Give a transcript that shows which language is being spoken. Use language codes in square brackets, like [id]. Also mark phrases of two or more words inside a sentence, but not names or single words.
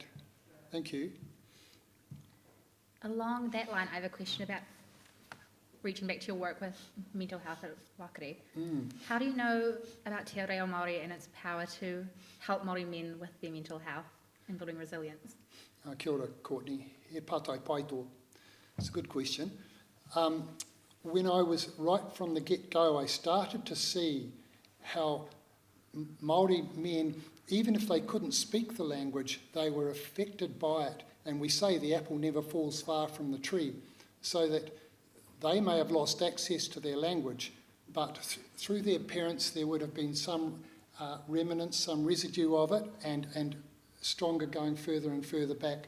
[en] Thank you. Along that line, I have a question about reaching back to your work with mental health at Wākari. How do you know about Te Reo Māori and its power to help Māori men with their mental health and building resilience? [mi] Kia ora, Courtney. He pātai paito. [en] It's a good question. When I was right from the get-go, I started to see how Māori men, even if they couldn't speak the language, they were affected by it. And we say the apple never falls far from the tree, so that they may have lost access to their language, but through their parents there would have been some remnants, some residue of it, and stronger going further and further back.